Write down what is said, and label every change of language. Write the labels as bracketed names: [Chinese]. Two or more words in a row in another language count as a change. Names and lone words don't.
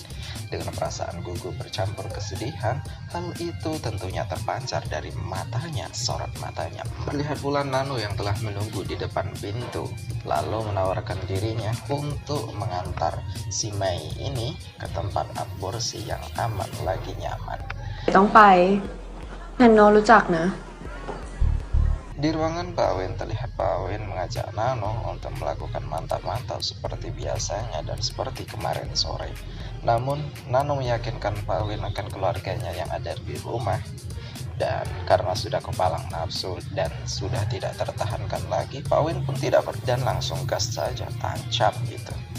[Indonesian] Dengan perasaan gugup bercampur kesedihan, hal itu tentunya terpancar dari matanya, sorot matanya. Terlihat pula Nano yang telah menunggu di depan pintu, lalu menawarkan dirinya untuk mengantar si Mei ini ke tempat aborsi yang aman lagi nyaman. [Thai] ต้องไปแนนโนรู้จักนะ [Indonesian] Di ruangan Pak Win terlihat Pak Win mengajak Nano untuk melakukan mantap-mantap seperti biasanya dan seperti kemarin sore. Namun Nano meyakinkan Pak Win akan keluarganya yang ada di rumah, dan karena sudah kepalang nafsu dan sudah tidak tertahankan lagi, Pak Win pun tidak dan langsung gas saja, tancap gitu.